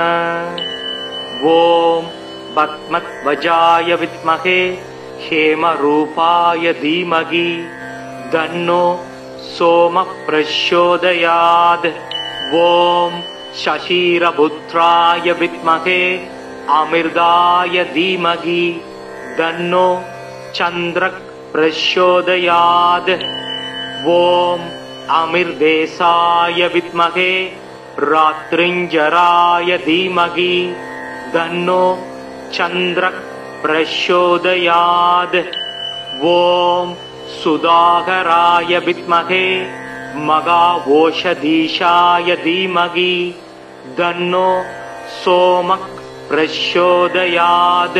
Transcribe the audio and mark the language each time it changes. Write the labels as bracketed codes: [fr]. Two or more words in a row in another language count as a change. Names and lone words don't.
[sa] ओम् पद्मध्वजाय विद्महे हेमरूपाय धीमहि तन्नो सोम प्रचोदयात्. ओम् क्षीरपुत्राय विद्महे अमृताय धीमहि तन्नो चन्द्र प्रचोदयात्. ஓம் अमिर्देशाय विद्महे रात्रिञ्जराय धीमहि तन्नो चन्द्रः प्रचोदयात्। ॐ सुधाकराय विद्महे मघाओषधीशाय धीमहि तन्नो सोमः प्रचोदयात्।